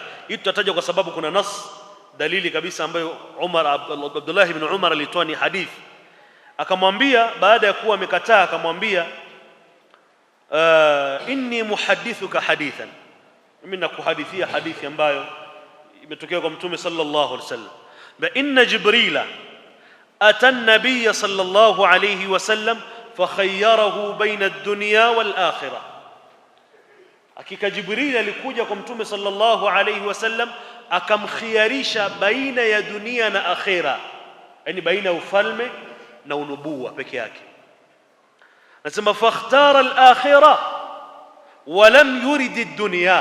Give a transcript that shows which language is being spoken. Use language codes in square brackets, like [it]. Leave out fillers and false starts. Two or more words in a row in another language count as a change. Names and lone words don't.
[sw] Hii tutataja kwa sababu kuna dalili kabisa ambayo Abdullah ibn Umar alitoa, ni hadithi. Akamwambia baada ya kuwa amekataa, akamwambia [ar] إني محدثك حديثا, [sw] mimi nakuhadithia hadithi ambayo imetokea kwa Mtume [ar] صلى الله عليه وسلم. إن جبريل أتى النبي صلى الله عليه وسلم فخيره بين الدنيا والآخرة. [sw] Hakika Jibril alikuja kwa Mtume [ar] صلى الله عليه وسلم [sw] akamkhiyarisha baina ya dunia na akhira, yani baina ya ufalme na unubuwa peke yake. [ar] Nasema فاختار الآخرة ولم يرد الدنيا.